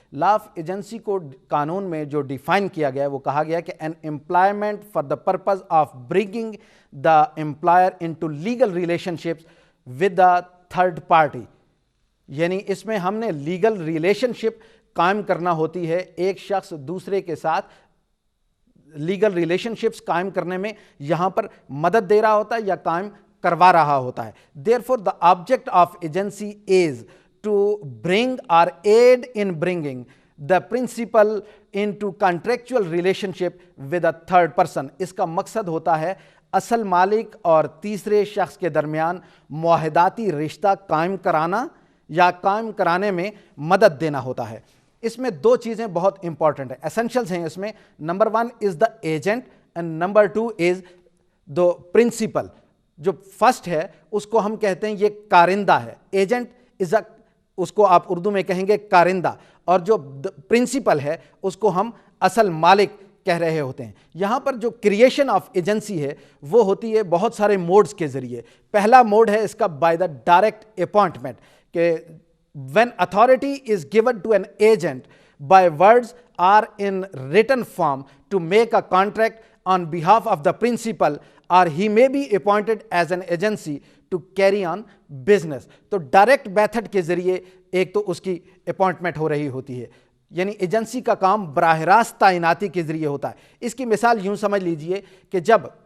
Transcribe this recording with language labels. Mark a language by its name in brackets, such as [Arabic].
[English] law of agency [Urdu] کو قانون میں جو ڈیفائن کیا گیا ہے وہ کہا گیا کہ [English] An employment for the purpose of bringing the employer into legal relationships with the third party. [Urdu] یعنی اس میں ہم نے لیگل ریلیشن شپ قائم کرنا ہوتی ہے, ایک شخص دوسرے کے ساتھ لیگل ریلیشن شپس قائم کرنے میں یہاں پر مدد دے رہا ہوتا ہے یا قائم کروا رہا ہوتا ہے. [English] Therefore, the object of agency is to bring or aid in bringing the principal into contractual relationship with a third person. [Urdu] اس کا مقصد ہوتا ہے اصل مالک اور تیسرے شخص کے درمیان معاہداتی رشتہ قائم کرانا یا قائم کرانے میں مدد دینا ہوتا ہے. اس میں دو چیزیں بہت امپورٹنٹ ہیں, ایسنشلز ہیں اس میں. [English] Number 1 is the agent and number 2 is the principal. [Urdu] جو فرسٹ ہے اس کو ہم کہتے ہیں یہ کارندہ ہے. ایجنٹ از اس کو آپ اردو میں کہیں گے کارندہ, اور جو پرنسپل ہے اس کو ہم اصل مالک کہہ رہے ہوتے ہیں. یہاں پر جو کریشن آف ایجنسی ہے وہ ہوتی ہے بہت سارے موڈز کے ذریعے. پہلا موڈ ہے اس کا [English] By the direct appointment, کہ when authority is given to an agent by words or in written form to make a contract on behalf of the principal, or he may be appointed as an agency to carry on business. [Urdu] تو direct method کے ذریعے ایک تو اس کی appointment ہو رہی ہوتی ہے, یعنی ایجنسی کا کام براہ راست تعیناتی کے ذریعے ہوتا ہے. اس کی مثال یوں سمجھ لیجئے کہ جب